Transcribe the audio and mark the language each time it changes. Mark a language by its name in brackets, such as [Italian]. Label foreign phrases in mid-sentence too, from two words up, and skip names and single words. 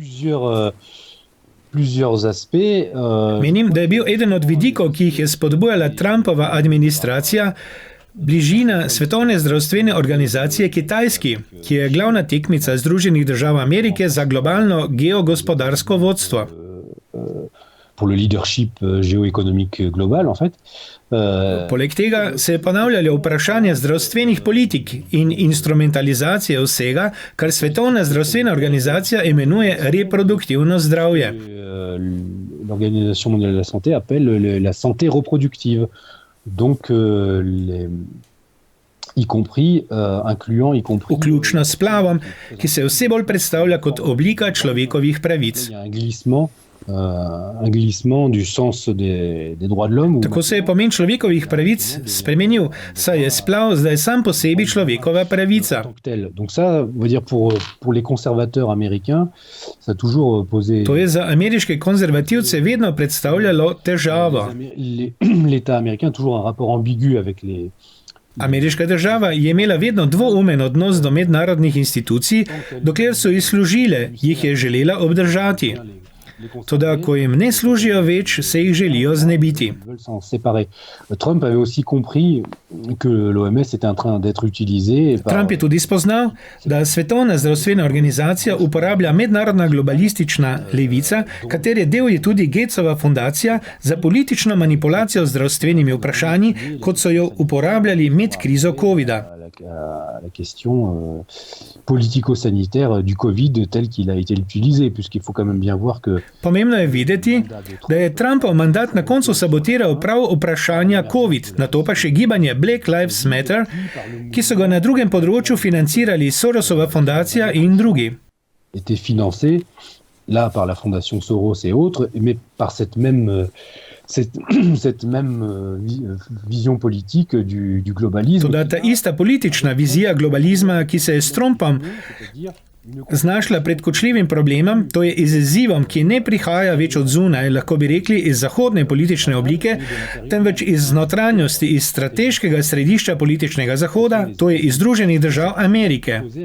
[Slovenian] Menim, da je bil eden od vidikov, ki jih je spodbujala Trumpova administracija, bližina Svetovne zdravstvene organizacije Kitajski, ki je glavna tekmica Združenih držav Amerike za globalno geogospodarsko vodstvo. [French] Pour le leadership géoéconomique global, en fait. [Slovenian] Poleg tega se je ponavljalo vprašanje zdravstvenih politik in instrumentalizacije vsega, kar Svetovna zdravstvena organizacija imenuje reproduktivno zdravje. [French] L'Organisation mondiale de la santé appelle la santé reproductive. Donc, [Slovenian] vključno s splavom, ki se vse bolj predstavlja kot oblika človekovih pravic. [French] Un glissement du sens des droits de l'homme. [Slovenian] Tako se je pomen človekovih pravic spremenil, saj je splav zdaj sam po sebi človekova pravica. [French] Donc ça, veut dire pour les conservateurs américains, ça a toujours posé. [Slovenian] To je za ameriške konzervativce vedno predstavljalo težavo. [French] L'État américain a toujours un rapport ambigu avec les. [Slovenian] Ameriška država je imela vedno dvoumen odnos do mednarodnih institucij, dokler so jih služile, jih je želela obdržati. Toda, ko jim ne služijo več, se jih želijo znebiti. [French] Trump avait aussi compris que l'OMS était en train d'être utilisé. [Slovenian] Trump je tudi spoznal, da Svetovna zdravstvena organizacija uporablja mednarodna globalistična levica, katere del je tudi Gatesova fundacija, za politično manipulacijo z zdravstvenimi vprašanji, kot so jo uporabljali med krizo COVID-a. [French] La question politico-sanitaire du Covid tel qu'il a été utilisé, puisqu'il faut quand même bien voir que. [Slovenian] Pomembno je videti, da je Trumpov mandat na koncu sabotiral prav vprašanja COVID, nato pa še gibanje Black Lives Matter, ki so ga na drugem področju financirali Sorosova fundacija in drugi. [French] Était financé là par la fondation Soros et autres, mais par cette même vision politique du globalisme. [Slovenian] Toda ta ista politična vizija globalizma, ki se je s Trumpom znašla pred kočljivim problemom, to je izzivom, ki ne prihaja več od zunaj, lahko bi rekli iz zahodne politične oblike, temveč iz notranjosti, iz strateškega središča političnega zahoda, to je iz Združenih držav Amerike.